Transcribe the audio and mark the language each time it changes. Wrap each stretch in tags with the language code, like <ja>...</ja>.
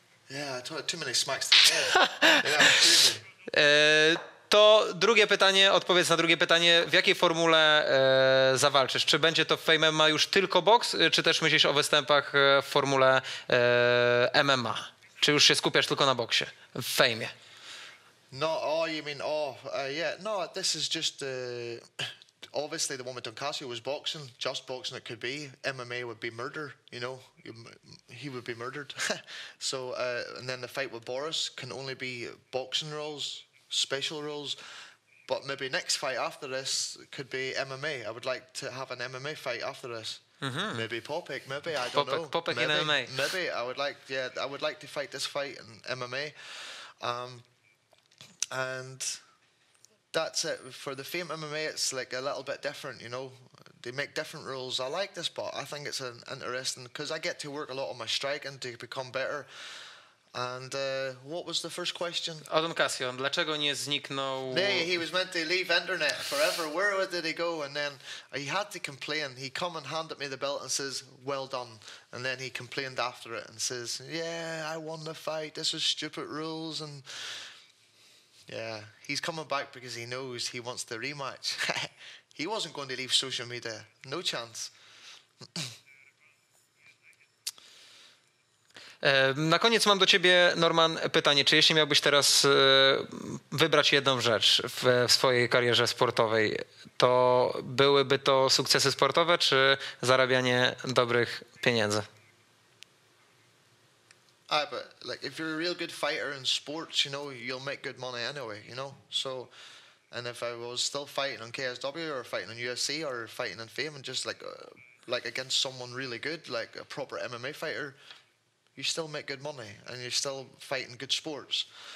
<en>Yeah, I took too many smacks to the head. Yeah, crazy.</en> <pl>To drugie pytanie, odpowiedz na drugie pytanie. W jakiej formule zawalczysz? Czy będzie to w Fame MMA już tylko boks, czy też myślisz o występach w formule MMA? Czy już się skupiasz tylko na boksie, w fejmie?</pl> <en>No, you mean, yeah. No, this is just obviously the one with Duncasio was boxing, just boxing it could be. MMA would be murder, you know. He would be murdered. So, and then the fight with Boris can only be boxing rules, special rules. But maybe next fight after this could be MMA. I would like to have an MMA fight after this. Maybe Parke, maybe, I don't know. Parke in MMA. Maybe, I would like to fight this fight in MMA. And that's it. For the Fame MMA, it's like a little bit different, you know. They make different rules. I like this, but I think it's interesting because I get to work a lot on my striking to become better. And what was the first question?</en> <pl>Adam Casio, dlaczego nie zniknął?</pl> <en>He was meant to leave internet forever. Where did he go? And then he had to complain. He come and handed me the belt and says, "Well done." And then he complained after it and says, "Yeah, I won the fight. This was stupid rules." And yeah, he's coming back because he knows he wants the rematch. He wasn't going to leave social media. No chance.</en> <pl>Na koniec mam do ciebie, Norman, pytanie. Czy jeśli miałbyś teraz wybrać jedną rzecz w swojej karierze sportowej, to byłyby to sukcesy sportowe, czy zarabianie dobrych pieniędzy?</pl> <en>But like if you're a real good fighter in sports, you know, you'll make good money anyway, you know. So, and if I was still fighting on KSW or fighting on UFC or fighting in Fame and just like against someone really good, like a proper MMA fighter, you still make good money and you're still fighting good sports.</en>